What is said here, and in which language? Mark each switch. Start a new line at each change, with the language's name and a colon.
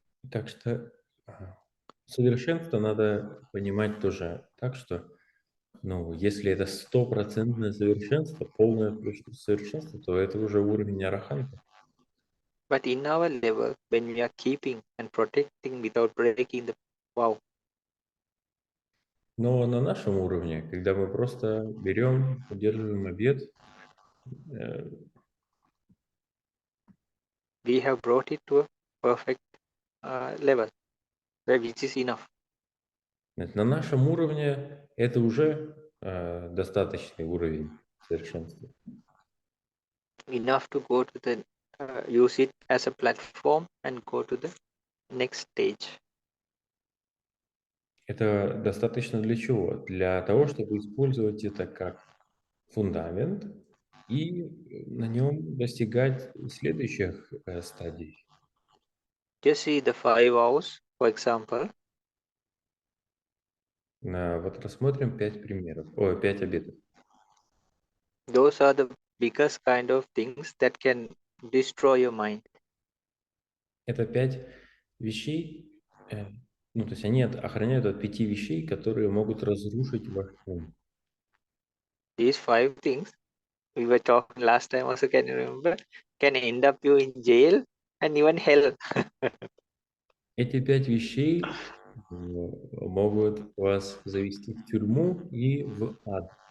Russian: Так что совершенство надо понимать тоже так, что, если это 100% совершенство, полное совершенство, то это уже уровень араханта.
English: But in our level, when we are keeping and protecting without breaking the vow,
Russian: Но на нашем уровне, когда мы просто берем, поддерживаем обет,
English: we have brought it to a perfect level, which is enough.
Russian: На нашем уровне это уже достаточный уровень совершенства.
English: Enough to go to the use it as a platform and go to the next stage.
Russian: Это достаточно для чего? Для того, чтобы использовать это как фундамент и на нем достигать следующих стадий.
English: Just see the 5 hours, for example.
Russian: Вот рассмотрим 5 примеров, 5 обетов.
English: Those are the biggest kind of things that can destroy your mind.
Russian: Это 5 вещей, ну, то есть они охраняют от 5 вещей, которые могут разрушить ваш ум.
English: These 5 things we were talking last time also, can you remember, can end up you in jail and even hell.
Russian: Эти 5 вещей могут вас завести в тюрьму и в ад.